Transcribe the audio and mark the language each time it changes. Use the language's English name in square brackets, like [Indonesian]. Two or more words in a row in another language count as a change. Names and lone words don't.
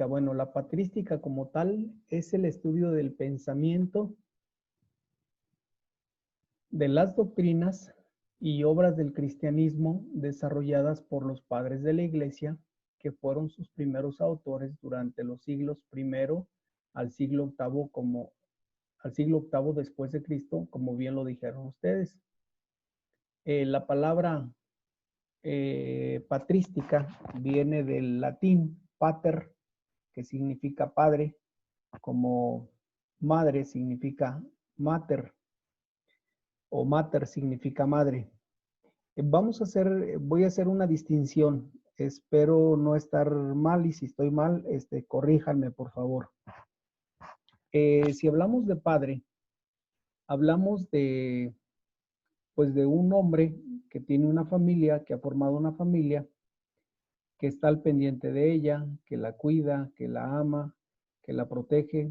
[Spanish] Bueno, la patrística como tal es el estudio del pensamiento, de las doctrinas y obras del cristianismo desarrolladas por los padres de la Iglesia, que fueron sus primeros autores durante los siglos I al siglo VIII después de Cristo, como bien lo dijeron ustedes. La palabra patrística viene del latín pater, que significa padre, como madre significa mater, o mater significa madre. Voy a hacer una distinción. Espero no estar mal y si estoy mal, corríjanme, por favor. Si hablamos de padre, hablamos pues de un hombre que tiene una familia, que ha formado una familia, que está al pendiente de ella, que la cuida, que la ama, que la protege.